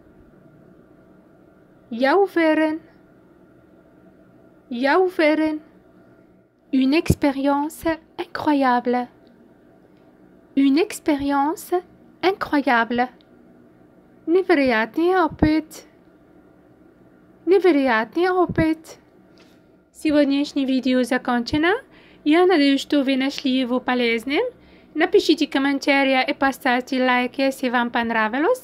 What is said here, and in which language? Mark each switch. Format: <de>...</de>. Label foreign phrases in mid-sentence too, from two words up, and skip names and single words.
<ru>Я уверен. Я уверен.</ru> <fr>Une expérience incroyable. Une expérience incroyable.</fr> <ru>Невероятный опыт. Невероятный опыт. Сегодняшнее видео закончено. Я надеюсь, что вы нашли его полезным. Напишите комментарии и поставьте лайк, если вам понравилось.</ru>